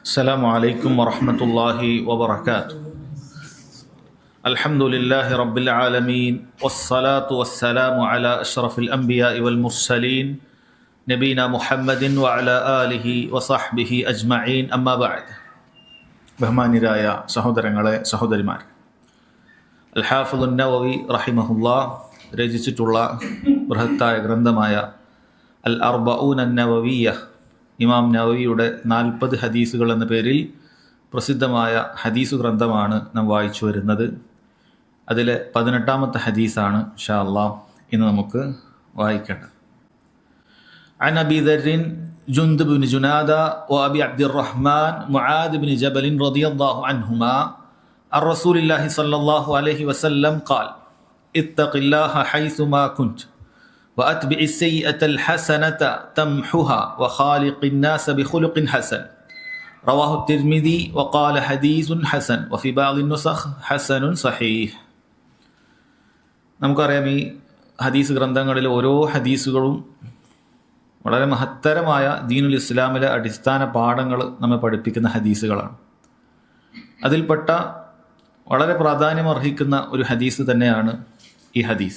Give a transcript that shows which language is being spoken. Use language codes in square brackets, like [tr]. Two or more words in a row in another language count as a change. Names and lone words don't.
[ar] السلام عليكم ورحمة الله وبركاته. الحمد لله رب العالمين والصلاة والسلام على أشرف الأنبياء والمرسلين نبينا محمد وعلى آله وصحبه أجمعين أما بعد. [ml] ബഹുമാന്യരായ സഹോദരങ്ങളെ സഹോദരിമാർ, അൽ ഹാഫിദ് നവവി റഹിമഹുല്ലാ രചിച്ചിട്ടുള്ള ബൃഹത്തായ ഗ്രന്ഥമായ അൽ അർബഊന നവവിയ്യ, ഇമാം നവവിയുടെ 40 ഹദീസുകൾ എന്ന പേരിൽ പ്രസിദ്ധമായ ഹദീസു ഗ്രന്ഥമാണ് നാം വായിച്ചു വരുന്നത്. അതിലെ 18ാമത്തെ ഹദീസാണ് [ar] إن شاء الله [ml] ഇന്ന് നമുക്ക് വായിക്കേണ്ടത്. [ar] عن أبي ذر جندب بن جنادة وأبي عبد الرحمن معاذ بن جبل رضي الله عنهما عن رسول الله صلى الله عليه وسلم قال: اتق الله حيثما كنت وأتبع السيئة الحسنة تمحها وخالق الناس بخلق حسن. رواه الترمذي وقال حديث حسن وفي بعض النسخ حسن صحيح. [ml] നമുക്കറിയാം, ഈ ഹദീസ് ഗ്രന്ഥങ്ങളിലെ ഓരോ ഹദീസുകളും വളരെ മഹത്തരമായ ദീനുൽ ഇസ്ലാമിലെ അടിസ്ഥാന പാഠങ്ങൾ നമ്മെ പഠിപ്പിക്കുന്ന ഹദീസുകളാണ്. അതിൽപ്പെട്ട വളരെ പ്രാധാന്യമർഹിക്കുന്ന ഒരു ഹദീസ് തന്നെയാണ് ഈ ഹദീസ്.